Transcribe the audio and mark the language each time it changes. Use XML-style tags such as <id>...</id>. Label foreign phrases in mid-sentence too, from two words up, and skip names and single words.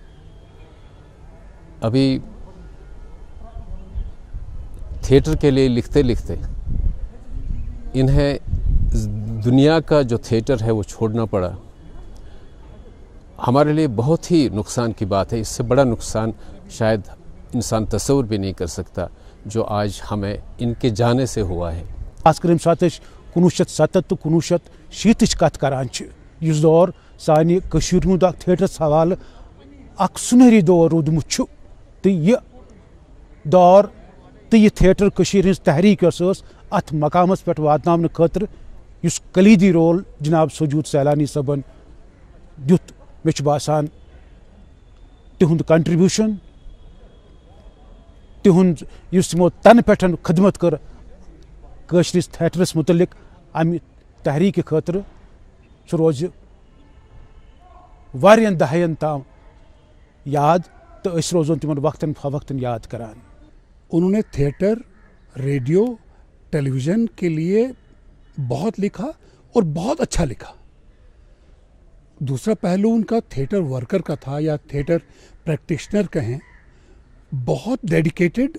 <hi>अभी थिएटर के लिए लिखते लिखते इन्हें दुनिया का जो थिएटर है वो छोड़ना पड़ा। हमारे लिए बहुत ही नुकसान की बात है। इससे बड़ा नुकसान शायद इंसान तस्वुर भी नहीं कर सकता जो आज हमें इनके जाने से हुआ है।</hi> <ks>खासकर यम सात 1970 तो 1970 कत करान इस दौर सानि कशीर हुंद थिएटरस हवाले अख सुनहरी दौर रूदमुत तो यह दौर तो यह थिएटर कशीर हिंस तहरीक अत मकामस पे वातनावने खतर युस कलीदी रोल जनाब सजूद सैलानी सबन दुत। मे बासान तिहुंद कंट्रीब्यूशन तिहुंद युस तिमो तन पे खदमत कर कशरिस थिएटरस मुतलिक अमि तहरीक खतर सह रोज वारियन दहायन ताम याद तो अस रोजन तिमन वक्तन फवक्तन याद करान।</ks> <hi>उन्होंने थिएटर, रेडियो, टेलीविज़न के लिए बहुत लिखा और बहुत अच्छा लिखा। दूसरा पहलू उनका</hi> <en>theatre worker</en> <hi>का था या</hi> <en>theatre practitioner</en> <hi>कहें, बहुत डेडिकेटेड।</hi>